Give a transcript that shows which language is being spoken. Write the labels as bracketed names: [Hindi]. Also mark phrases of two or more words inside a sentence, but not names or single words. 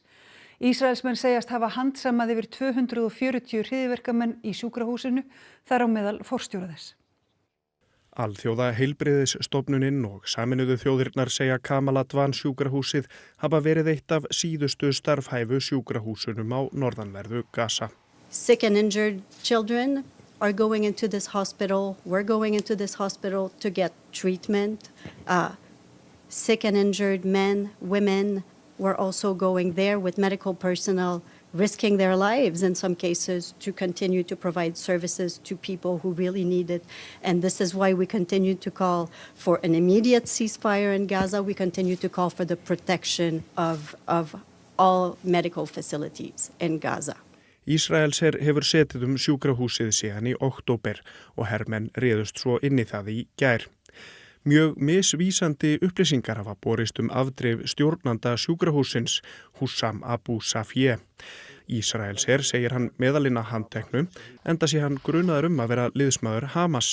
[Icelandic] Ísraelsmenn segjast hafa handsamað yfir 240 hryðjuverkamenn í sjúkrahúsinu, þar á meðal forstjóra þess. Alþjóða heilbrigðisstofnunin og Sameinuðu þjóðirnar segja Kamal Advan sjúkrahúsið hafa verið eitt af síðustu starfhæfu sjúkrahúsunum á norðanverðu Gaza. [English] Sick and injured children are going into this hospital. We're going into this hospital to get treatment. Sick and injured men, women, we're also going there with medical personnel, risking their lives in some cases to continue to provide services to people who really need it. And this is why we continue to call for an immediate ceasefire in Gaza. We continue to call for the protection of all medical facilities in Gaza. [Icelandic] Ísraelsher hefur setið sjúkrahúsið síðan í október og hermenn réðust svo inn í það í gær. Mjög misvísandi upplýsingar hafa borist afdrif stjórnanda sjúkrahúsins, Hussam Abu Safie. Ísraelsher segir hann meðalina handteknu, enda sé hann grunaður að vera liðsmaður Hamas.